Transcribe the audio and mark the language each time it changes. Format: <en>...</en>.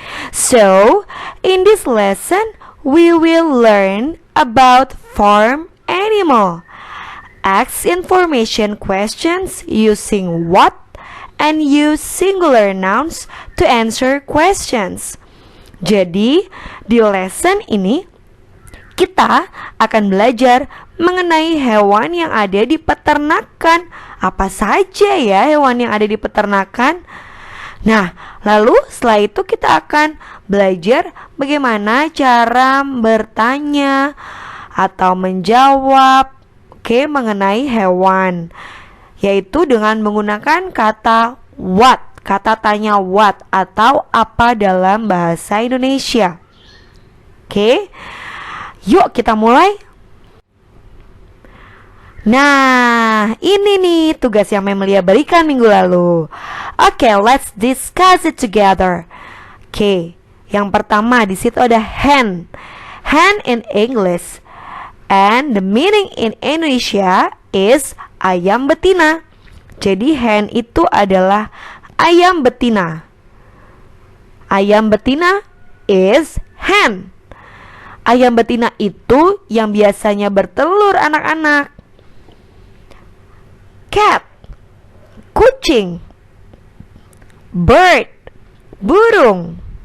<en>So, in this lesson, we will learn about farm animal. Ask information questions using what and use singular nouns to answer questions.</en> <id>Jadi, di lesson ini kita akan belajar mengenai hewan yang ada di peternakan. Apa saja ya hewan yang ada di peternakan? Nah, lalu setelah itu kita akan belajar bagaimana cara bertanya atau menjawab mengenai hewan, yaitu dengan menggunakan kata what. Kata tanya what atau apa dalam bahasa Indonesia. Oke, yuk kita mulai. Nah, ini nih tugas yang Memelia berikan minggu lalu. Oke,</id> <en>let's discuss it together.</en> <id>Oke, yang pertama di situ ada hen.</id> <en>Hen in English, and the meaning in Indonesia is</en> <id>ayam betina. Jadi hen itu adalah ayam betina. Ayam betina is hen. Ayam betina itu yang biasanya bertelur anak-anak.</id> <en>Cat, kucing. Bird, burung.</en>